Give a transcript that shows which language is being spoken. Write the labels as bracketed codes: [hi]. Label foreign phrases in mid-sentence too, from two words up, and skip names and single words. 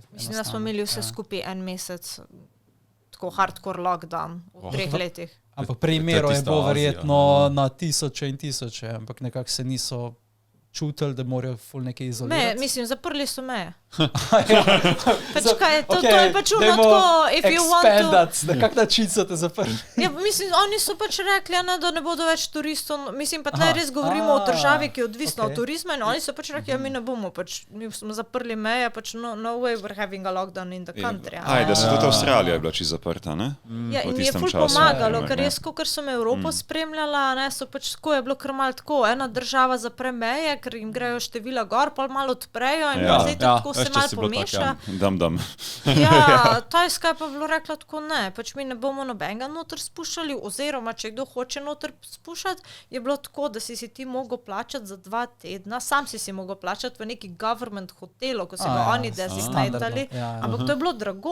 [sl] Mislim, da smo imeli vse skupaj en mesec tako [en] hardcore lockdown [sl] v 3 letih. Ampak primerov je bilo verjetno na tisoče in tisoče, ampak nekako se niso čutili, da morajo ful nekaj izolirati. Mislim, zaprli so meje. Pač kaj, to je pač tako, [en] if you want to... [sl] Na kak način so te zaprli? Ja, mislim, oni so pač rekli, da ne bodo več turistov. Mislim, pa tle res govorimo o državi, ki je odvisna od turizma in oni so pač rekli, mi ne bomo, pač mi smo zaprli meje, pač [en] no way we're having a lockdown in the country. [sl] Da se tudi Avstralija je bila čisto zaprta, ne? Ja, in je ful pomagalo, ker jaz, ker sem Evropo spremljala, so pač tako, je bilo kar malo tako, ena država zapre meje, ker jim grejo števila gor, pa malo odprejo in zdaj tako se malo pomeša. Dam. Ja, Tajska je pa bilo rekla tako ne, pač mi ne bomo nobenega noter spuščali, oziroma če kdo hoče noter spuščati, je bilo tako, da si ti mogel plačati za 2 tedna, sam si mogel plačati v neki government hotelu, ko so ga oni dezignatali, ampak to je bilo drago.